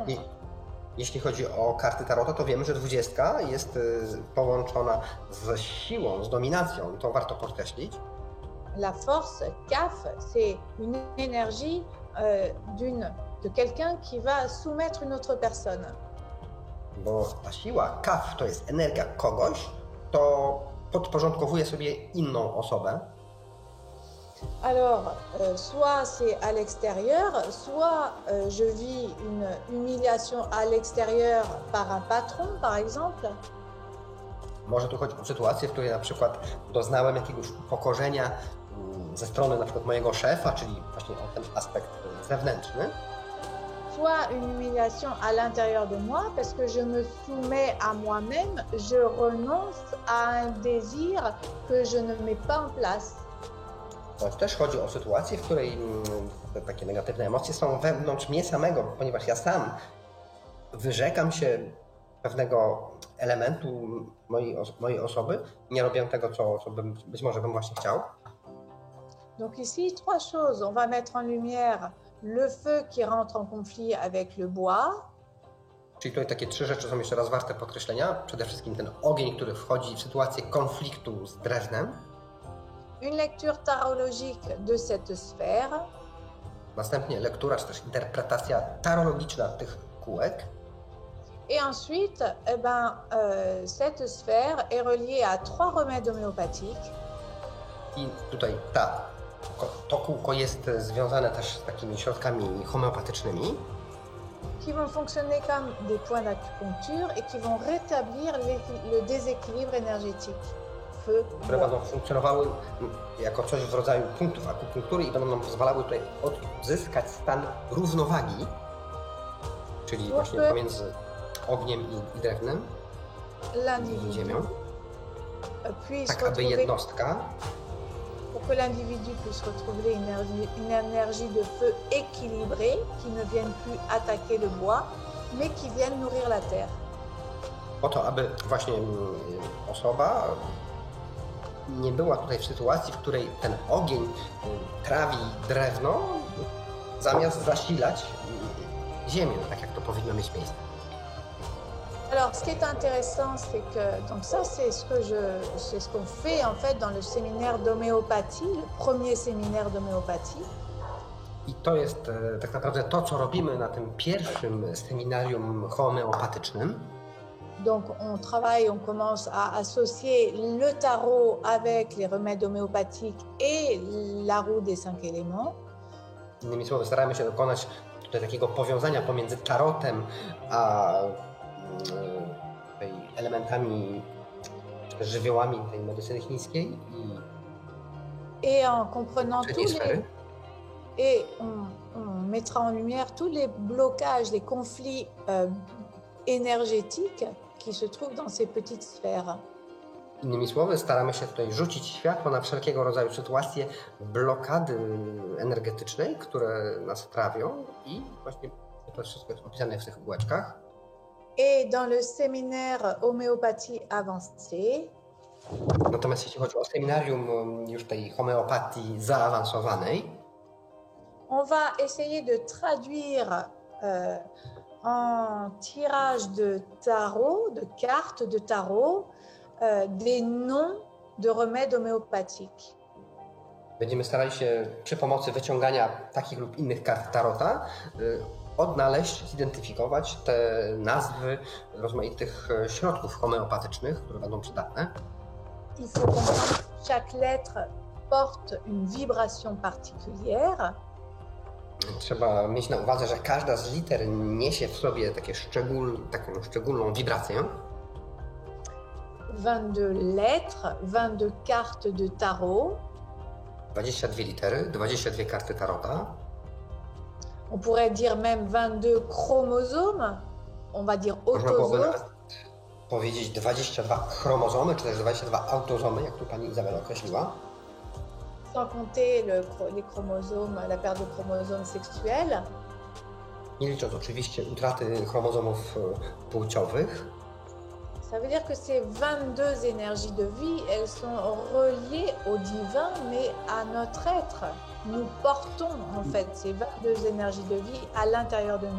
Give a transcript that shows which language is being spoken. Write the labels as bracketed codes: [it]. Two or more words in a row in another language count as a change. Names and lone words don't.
[pl] I jeśli chodzi o karty tarota, to wiemy, że 20 jest połączona z siłą, z dominacją. To warto podkreślić. [fr] La force, CAF, c'est une énergie de quelqu'un qui va soumettre une autre personne. [pl] Bo ta siła, kaf, to jest energia kogoś, kto podporządkowuje sobie inną osobę. [fr] Alors, soit c'est à l'extérieur, soit je vis une humiliation à l'extérieur par un patron, par exemple. [pl] Może tu chodzić o sytuację, w której na przykład doznałem jakiegoś upokorzenia ze strony na przykład mojego szefa, czyli właśnie o ten aspekt zewnętrzny. [fr] Soit une humiliation à l'intérieur de moi parce que je me soumets à moi-même, je renonce à un désir que je ne mets pas en place. [pl] To też chodzi o sytuację, w której te takie negatywne emocje są wewnątrz mnie samego, ponieważ ja sam wyrzekam się pewnego elementu mojej osoby, nie robię tego, co być może bym właśnie chciał. [fr] Donc ici, trois choses. On va mettre en lumière le feu qui rentre en conflit avec le bois. [pl] Czyli tutaj takie trzy rzeczy są jeszcze raz warte podkreślenia. Przede wszystkim ten ogień, który wchodzi w sytuację konfliktu z drewnem. [fr] Une lecture tarologique de cette sphère. [pl] Następnie lektura, czy też interpretacja tarologiczna tych kółek. [fr] Et ensuite, cette sphère est reliée à trois remèdes homéopathiques. [pl] I tutaj to kółko jest związane też z takimi środkami homeopatycznymi, [fr] qui vont fonctionner comme des points d'acupuncture et qui vont rétablir le déséquilibre énergétique. Feu, [pl] które będą funkcjonowały jako coś w rodzaju punktów akupunktury i będą nam pozwalały tutaj odzyskać stan równowagi, czyli właśnie pomiędzy ogniem i drewnem, i ziemią, tak aby jednostka, [fr] pour que l'individu puisse retrouver une énergie de feu équilibrée, qui ne vienne plus attaquer le bois, mais qui vienne nourrir la terre. [pl] Po to, aby właśnie osoba nie była tutaj w sytuacji, w której ten ogień trawi drewno, zamiast zasilać ziemię, tak jak to powinno mieć miejsce. [fr] Alors, ce qui est intéressant, c'est que donc ça, c'est ce qu'on fait en fait dans le séminaire d'homéopathie, le premier séminaire d'homéopathie. [pl] I to jest tak naprawdę to, co robimy na tym pierwszym seminarium homeopatycznym. [fr] Donc, on travaille, on commence à associer le tarot avec les remèdes homéopathiques et la roue des 5 éléments. [pl] Innymi słowy, staramy się dokonać tutaj takiego powiązania pomiędzy tarotem a elementami, żywiołami tej medycyny chińskiej [fr] et en comprenant tous les et on mettra en lumière tous les blocages, les conflits énergétiques qui se trouvent dans ces petites sphères. [pl] Innymi słowy, staramy się tutaj rzucić światło na wszelkiego rodzaju sytuacje blokady energetycznej, które nas trawią i właśnie to wszystko jest opisane w tych kółeczkach. [fr] Et dans le séminaire homéopathie avancée, [pl] natomiast jeśli chodzi o seminarium już tej homeopatii zaawansowanej, [fr] on va essayer de traduire en tirage de tarot, de cartes de tarot, des noms de remèdes homéopathiques. [pl] Będziemy starali się przy pomocy wyciągania takich lub innych kart tarota odnaleźć, zidentyfikować te nazwy rozmaitych środków homeopatycznych, które będą przydatne. [fr] Il faut comprendre que chaque lettre porte une vibration particulière. [pl] Trzeba mieć na uwadze, że każda z liter niesie w sobie taką szczególną wibrację. [fr] 22 lettres, 22 cartes de tarot. [pl] 22 litery, 22 karty tarota. [fr] On pourrait dire même 22 chromosomes. On va dire autosomes. [pl] Powiedzieć 22 chromozomy, czy też 22 autozomy, jak tu pani Izabela określiła. [fr] Sans compter les chromosomes, la paire de chromosomes sexuels. [pl] Nie licząc oczywiście utraty chromozomów płciowych. [fr] Ça veut dire que ces 22 énergies de vie, elles sont reliées au divin, mais à notre être. Nous portons en fait ces 22 énergies de vie à l'intérieur de nous.